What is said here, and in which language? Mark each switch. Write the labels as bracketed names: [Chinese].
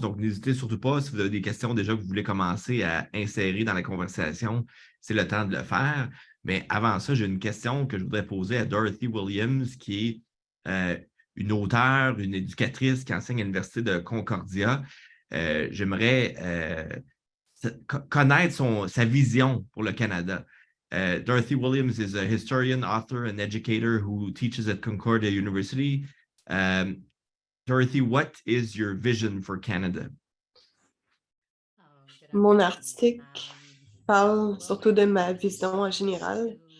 [French] Donc, n'hésitez surtout pas, si vous avez des questions déjà que vous voulez commencer à insérer dans la conversation, c'est le temps de le faire. Mais avant ça, j'ai une question que je voudrais poser à Dorothy Williams, qui est une auteure, une éducatrice qui enseigne à l'Université de Concordia. J'aimerais connaître sa vision pour le Canada. [English] Dorothy Williams is a historian, author, and educator who teaches at Concordia University. Dorothy, what is your vision for Canada? [French] Mon article parle surtout de ma vision en général.